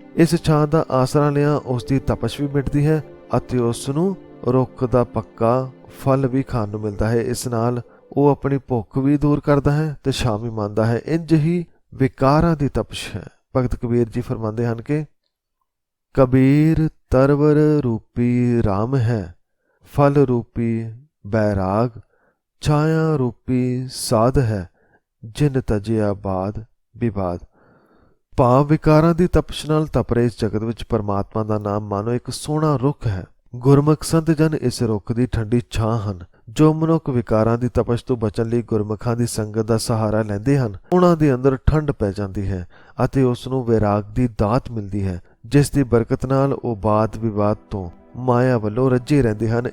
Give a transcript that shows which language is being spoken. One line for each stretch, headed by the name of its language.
Punjabi: ਇਸ ਛਾਂ ਦਾ ਆਸਰਾ ਲਿਆ ਉਸ ਦੀ ਤਪਸ਼ ਵੀ ਮਿਟਦੀ ਹੈ ਅਤੇ ਉਸ ਨੂੰ ਰੁੱਖ ਦਾ ਪੱਕਾ ਫਲ ਵੀ ਖਾਣ ਨੂੰ ਮਿਲਦਾ ਹੈ। ਇਸ ਨਾਲ ਉਹ ਆਪਣੀ ਭੁੱਖ ਵੀ ਦੂਰ ਕਰਦਾ ਹੈ ਤੇ ਛਾਂ ਵੀ ਮੰਨਦਾ ਹੈ। ਇੰਜ ਹੀ ਵਿਕਾਰਾਂ ਦੀ ਤਪਸ਼ ਹੈ। ਭਗਤ ਕਬੀਰ ਜੀ ਫਰਮਾਉਂਦੇ ਹਨ ਕਿ
Hindi: कबीर तरवर रूपी राम है, फल रूपी बैराग, छाया रूपी साध है, जिन तजिया बाद विवाद।
Punjabi: ਭਾਵ ਵਿਕਾਰਾਂ ਦੀ ਤਪਸ਼ ਨਾਲ ਤਪ ਰਹੇ ਇਸ ਜਗਤ ਵਿੱਚ ਪਰਮਾਤਮਾ ਦਾ ਨਾਮ ਮਾਨੋ ਇੱਕ ਸੋਹਣਾ ਰੁੱਖ ਹੈ। ਗੁਰਮੁਖ ਸੰਤ ਜਨ ਇਸ ਰੁੱਖ ਦੀ ਠੰਡੀ ਛਾਂ ਹਨ। ਜੋ ਮਨੁੱਖ ਵਿਕਾਰਾਂ ਦੀ ਤਪਸ਼ ਤੋਂ ਬਚਣ ਲਈ ਗੁਰਮੁਖਾਂ ਦੀ ਸੰਗਤ ਦਾ ਸਹਾਰਾ ਲੈਂਦੇ ਹਨ, ਉਹਨਾਂ ਦੇ ਅੰਦਰ ਠੰਡ ਪੈ ਜਾਂਦੀ ਹੈ ਅਤੇ ਉਸ ਨੂੰ ਵੈਰਾਗ ਦੀ ਦਾਤ ਮਿਲਦੀ ਹੈ, ਜਿਸ ਦੀ ਬਰਕਤ ਨਾਲ ਉਹ ਬਾਦ ਵਿਵਾਦ ਤੋਂ ਮਾਇਆ ਵੱਲੋਂ ਰੱਜੇ ਰਹਿੰਦੇ ਹਨ।